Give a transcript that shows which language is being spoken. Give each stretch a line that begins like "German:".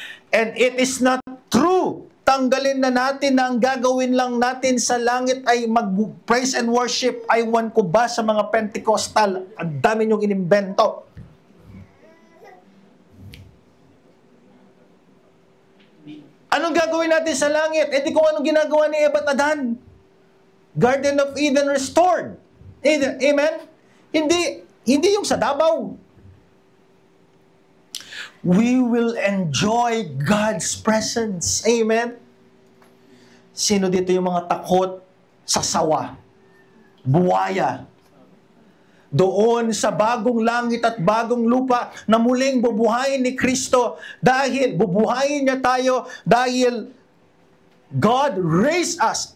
English: And it is not true.
Filipino: Tanggalin na natin na ang gagawin lang natin sa langit ay mag-praise and worship. Aywan ko ba sa mga Pentecostal? Ang dami niyong inimbento. Anong gagawin natin sa langit? Eh di kung anong ginagawa ni Eva at Adan.
English: Garden of Eden restored. Amen?
Filipino: Hindi yung sa Davao.
English: We will enjoy God's presence. Amen?
Filipino: Sino dito yung mga takot sa sawa? Buwaya. Doon sa bagong langit at bagong lupa na muling bubuhayin ni Kristo dahil bubuhayin niya tayo dahil
English: God raised us.